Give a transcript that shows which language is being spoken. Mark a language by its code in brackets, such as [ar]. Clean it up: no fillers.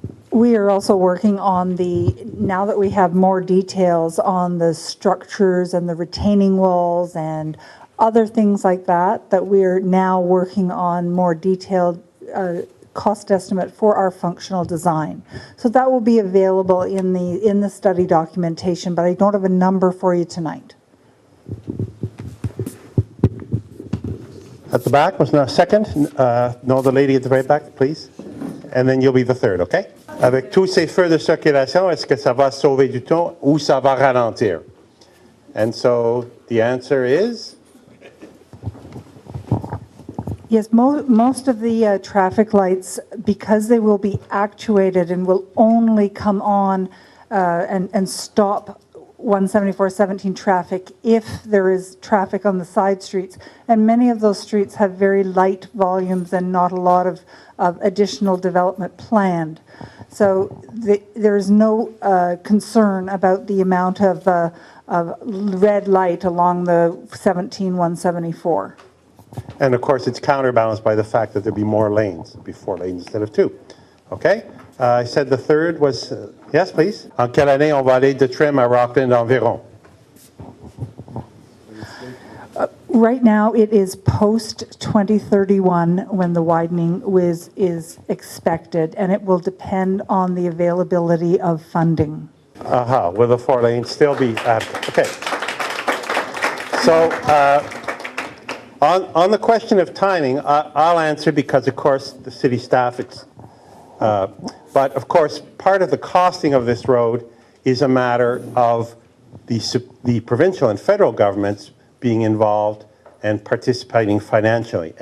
[en] We are also working on now that we have more details on the structures and the retaining walls and other things like that we're now working on more detailed cost estimate for our functional design. So that will be available in the study documentation, but I don't have a number for you tonight. At the back, was there a second? No, the lady at the very back, please. And then you'll be the third, okay? [fr] Avec tous ces feux de circulation, est-ce que ça va sauver du temps ou ça va ralentir? [en] And so the answer is? Yes, most of the traffic lights, because they will be actuated and will only come on and stop 174-17 traffic if there is traffic on the side streets. And many of those streets have very light volumes and not a lot of additional development planned. So there is no concern about the amount of red light along the 17174. And of course, it's counterbalanced by the fact that there'll be more lanes. There'll be 4 lanes instead of 2. Okay? I said the third was, yes, please. [fr] En quelle année on va aller de Trim à Rockland environ? [en] Right now, it is post-2031 when the widening is expected, and it will depend on the availability of funding. Will the 4 lanes still be adequate? Okay. So, on the question of timing, I'll answer because, of course, the city staff, but of course, part of the costing of this road is a matter of the provincial and federal governments being involved and participating financially.